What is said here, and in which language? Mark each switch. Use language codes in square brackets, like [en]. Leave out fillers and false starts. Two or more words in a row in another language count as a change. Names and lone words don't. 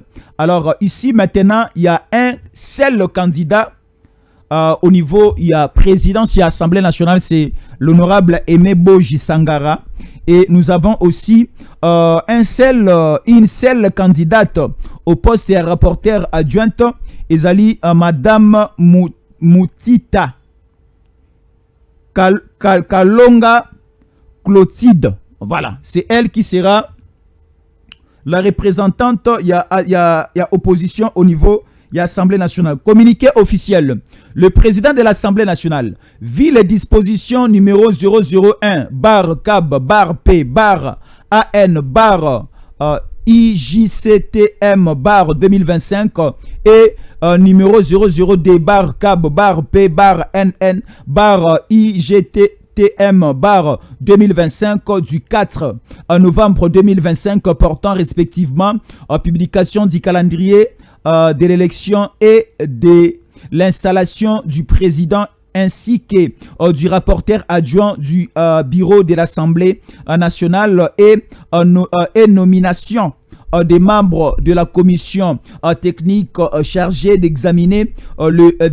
[fr] Alors ici maintenant il y a un seul candidat au niveau il y a présidence et Assemblée nationale, c'est l'honorable Aimé Boji Sangara, et nous avons aussi une seule candidate au poste de rapporteur adjointe ezali madame Moutita Kalonga Clotilde. Voilà, c'est elle qui sera la représentante. Il y a opposition au niveau de l'Assemblée nationale. Communiqué officiel. Le président de l'Assemblée nationale vit les dispositions numéro 001 bar CAB bar P bar AN bar IJCTM bar 2025 et numéro 00D bar CAB bar P bar NN bar IGTM bar 2025 du 4 novembre 2025 portant respectivement publication du calendrier de l'élection et de l'installation du président ainsi que du rapporteur adjoint du bureau de l'Assemblée nationale et nomination des membres de la commission technique chargée d'examiner le